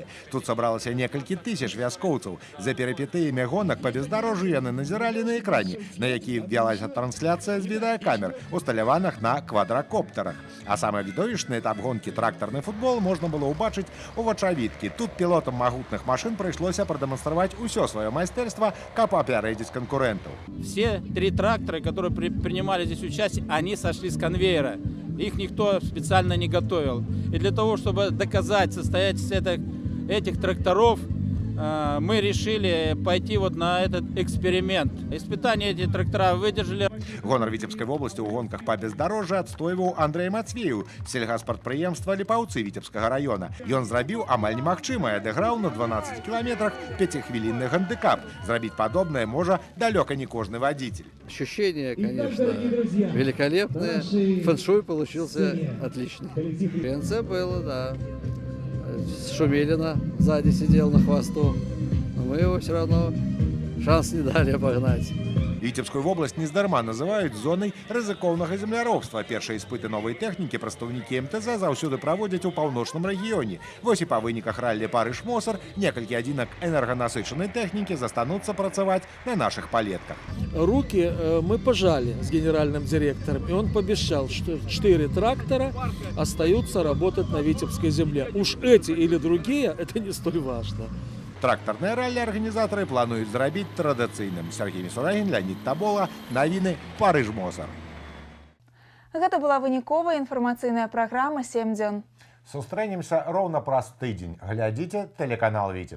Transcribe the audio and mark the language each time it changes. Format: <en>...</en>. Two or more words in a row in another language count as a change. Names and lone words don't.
<be>Тут сабралася некалькі тысяч вяскоўцаў. За перыпетыямі гонак па бездарожжы яны назіралі на экране, на які вялася трансляцыя з відэакамер, усталяваных на квадракоптарах. А самы відовішчны этап гонкі трактарны футбол можна было ўбачыць у вачавіткі. Тут пілотам магутных машын прыйшлося прадэманстраваць усё сваё майстэрства, каб апярэдзіць канкурэнтаў.</be> <ru>Все 3 трактора, которые принимали здесь участие, они сошли с конвейера. Их никто специально не готовил. И для того, чтобы доказать состоятельность этих тракторов, мы решили пойти на этот эксперимент. Испытания эти трактора выдержали.</ru> <be>Гонар Віцебскай вобласці ў гонках па бездарожжы адстойваў Андрэй Мацвеў, сельгаспрадпрыемства Ліпаўцы Віцебскага раёна. Ён зрабіў амаль немагчымае, адыграў на 12 кіламетрах 5-хвілінны гандыкап. Зрабіць падобнае можа далёка не кожны водитель.</be> <ru>Ощущения, конечно, великолепные. Фэн-шуй получился отличный. В конце было, да. Шумелина сзади сидел на хвосту, но мы его все равно шанс не дали обогнать.</ru> <be>Віцебскую вобласць нездарма называюць зонай рызыкоўнага земляробства. Першыя іспыты новай тэхнікі прадстаўнікі МТЗ заўсёды праводзяць у паўночным рэгіёне. Вось і па выніках раллі «Парыж-Мосар» некалькі адзінак энерганасычанай тэхнікі застануцца працаваць на нашых палетках.</be> <ru>Руки мы пожали с генеральным директором, и он пообещал, что 4 трактора остаются работать на Витебской земле. Уж эти или другие, это не столь важно.</ru> <be>Трактарнае раллі арганізатары плануюць зрабіць традыцыйным. Сергей Мисурагин, Леонид Табола, навіны «Парыж-Мосар». Гэта была выніковая інфармацыйная праграма «7 дзён». Сустрэнемся роўна праз тыдзень. Глядзіце тэлеканал «Віцебск».</be>